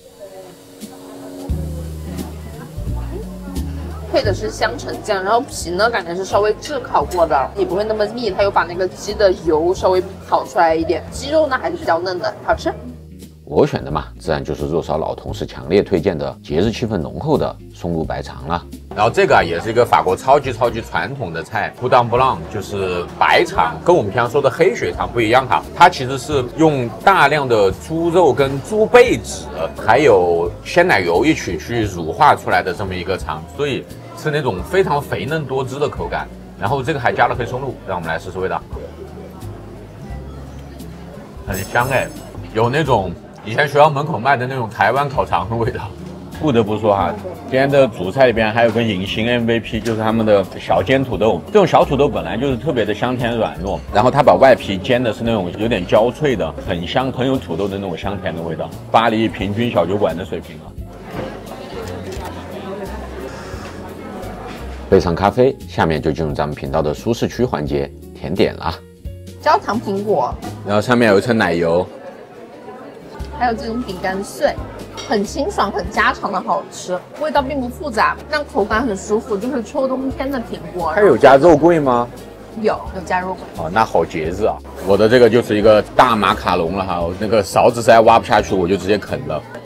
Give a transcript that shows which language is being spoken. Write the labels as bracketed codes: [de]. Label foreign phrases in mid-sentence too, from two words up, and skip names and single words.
[zh] 配的是香橙醬，然後皮呢感覺是稍微炙烤過的，也不會那麼膩，它又把那個雞的油稍微烤出來一點，雞肉呢還是比較嫩的，好吃。我選的嘛，自然就是肉嫂老同事強烈推薦的節日氣氛濃厚的松露白腸了。然後這個啊也是一個法國超級傳統的菜，布當布朗就是白腸，跟我們平常說的黑血腸不一樣哈，它其實是用大量的豬肉跟豬背脂，還有鮮奶油一起去乳化出來的這麼一個腸，所以是那種非常肥嫩多汁的口感。然後這個還加了黑松露，讓我們來試試味道，很香哎，有那種以前學校門口賣的那種台灣烤腸的味道。不得不說哈，今天的主菜裡邊還有個隱形 MVP，就是他們的小煎土豆。這種小土豆本來就是特別的香甜軟糯，然後它把外皮煎的是那種有點焦脆的，很香，很有土豆的那種香甜的味道。巴黎平均小酒館的水平了。杯上咖啡，下面就進入咱們頻道的舒適區環節，甜點啦。焦糖蘋果，然後上面有一層奶油，還有這種餅乾碎。很清爽，很家常的好吃，味道並不複雜，但口感很舒服，就是秋冬天的蘋果。它有加肉桂嗎？有加肉桂。哦，那好節日啊！我的這個就是一個大馬卡龍了哈，我那個勺子實在挖不下去，我就直接啃了。